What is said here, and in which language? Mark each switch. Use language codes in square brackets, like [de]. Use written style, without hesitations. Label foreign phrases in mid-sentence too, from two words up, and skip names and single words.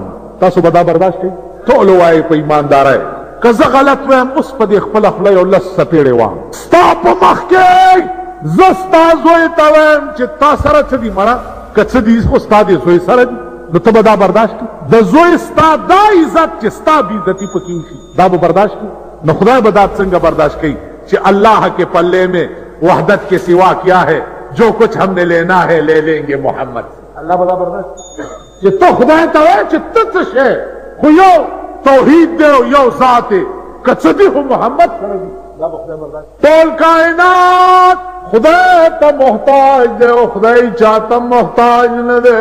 [ps] تاسو به دا برداشت کړئ ټول وایي په ایماندارۍ که زه غلط وایم اوس په دې خپله خوله یو 10 څپېړې وایم ستا په مخ کې زه ستا زوی ته وایم چې تا سره څه دي مړه که څه دي خو ستا دې زوی سره دي نو ته به دا برداشت کړي. د زوی ستا دا عزت چې ستا بې عزتي پکې وشي دا به برداشت کړي. نو خدای به دا څنګه برداشت کوي چې [ur] الله کے پلے میں وحدت کے سوا کیا ہے جو کچھ ہم نے لینا ہے لے لیں گے محمد. [ps] اللہ بدا برداشت چې ته خدای ته وایې چې ته څه شی خو یو توحید دی او یو ذات دی که څه دي خو محمد سره دي دا به خدای برداشت. ټول کائنات خدای ته محتاج دی او خدای چاته محتاج نه دی.